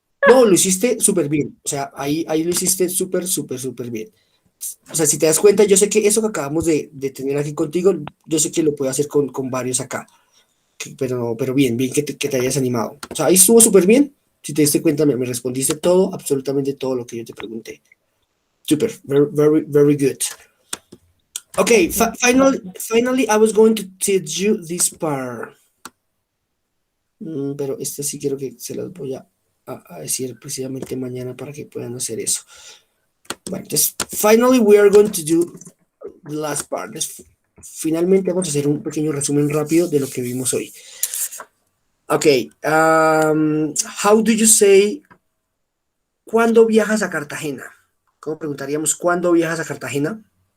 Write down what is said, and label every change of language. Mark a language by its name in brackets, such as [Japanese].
[Spanish] No, lo hiciste súper bien. O sea, ahí lo hiciste súper, súper, súper bien. O sea, si te das cuenta, yo sé que eso que acabamos de tener aquí contigo, yo sé que lo puedo hacer con varios acá. Pero bien, bien que te hayas animado. O sea, ahí estuvo súper bien. Si te diste cuenta, me respondiste todo, absolutamente todo lo que yo te pregunté. [English] Super, very, very, very good. Okay, finally, I was going to teach you this part. [Spanish] Pero este sí quiero que se las voy a decir precisamente mañana para que puedan hacer eso. Bueno, entonces, [English] finally, we are going to do the last part. [Spanish] Finalmente vamos a hacer un pequeño resumen rápido de lo que vimos hoy. [English] Okay, how do you say [Spanish] ¿cuándo viajas a Cartagena? ¿Cómo preguntaríamos cuándo viajas a Cartagena?